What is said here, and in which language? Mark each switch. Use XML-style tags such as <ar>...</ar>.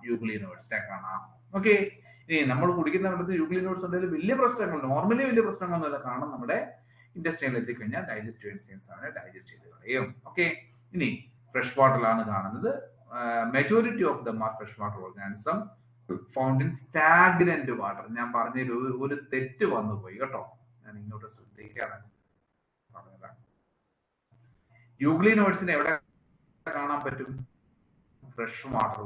<ml>യുഗ്ലിനോയിഡ്സിനെ കാണാം. ഓക്കെ, ഇനി നമ്മൾ കുടിക്കുന്ന വെള്ളത്തിൽ യുഗ്ലിനോയിഡ്സ് ഉണ്ടെങ്കിൽ വലിയ പ്രശ്നങ്ങൾ, നോർമലി വലിയ പ്രശ്നങ്ങളൊന്നുമില്ല. കാരണം നമ്മുടെ ഇൻഡസ്ട്രിയിൽ എത്തിക്കഴിഞ്ഞാൽ ഡൈജസ്റ്റീവ് എൻസൈംസ് ആണ് ഡൈജസ്റ്റ് ചെയ്ത് കളയും. ഓക്കെ, ഇനി ഫ്രഷ് വാട്ടറിലാണ് കാണുന്നത്.</ml> <en>majority of the freshwater organism found in stagnant water.</en> <ml>ഞാൻ പറഞ്ഞതിൽ ഒരു തെറ്റ് വന്നു പോയി കേട്ടോ, ഞാൻ ഇങ്ങോട്ട് ശ്രദ്ധിക്കാണ് പറഞ്ഞതാണ്. യുഗ്ലിനോയിഡ്സിനെ എവിടെ കാണാൻ പറ്റും? Fresh water.</ml>